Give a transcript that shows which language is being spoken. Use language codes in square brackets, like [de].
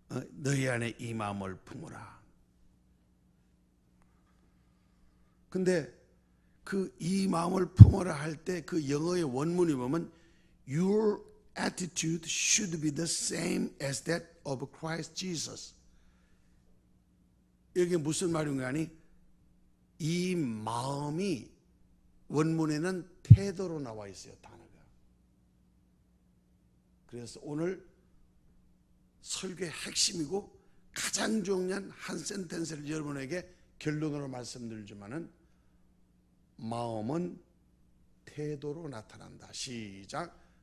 [ko] 너희 안에 이 마음을 품어라. 근데 이 마음을 품어라 할 때 그 영어의 원문이 보면 [en] Your attitude should be the same as that of Christ Jesus. [ko] 이게 무슨 말인가 하니 이 마음이 원문에는 태도로 나와 있어요. 단어가. 그래서 오늘 설교의 핵심이고 가장 중요한 한 센텐스를 여러분에게 결론으로 말씀드리지만은 마음은 태도로 나타난다. 시작.